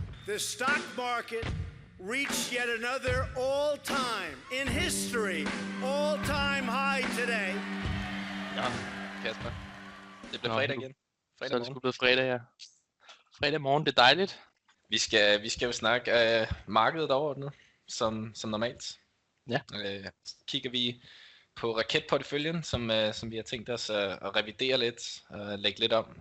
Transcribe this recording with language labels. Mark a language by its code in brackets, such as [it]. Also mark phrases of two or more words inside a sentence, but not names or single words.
[en] The stock market reached yet another all-time, in history, all-time high today. [da] Ja, Kasper. Det bliver Nå, fredag igen. Så Fredag er det morgen. sgu blevet fredag, ja. Fredag morgen, det er dejligt. Vi skal jo snakke markedet overordnet, som normalt. Ja. Kigger vi på raketporteføljen, som vi har tænkt os at revidere lidt og lægge lidt om.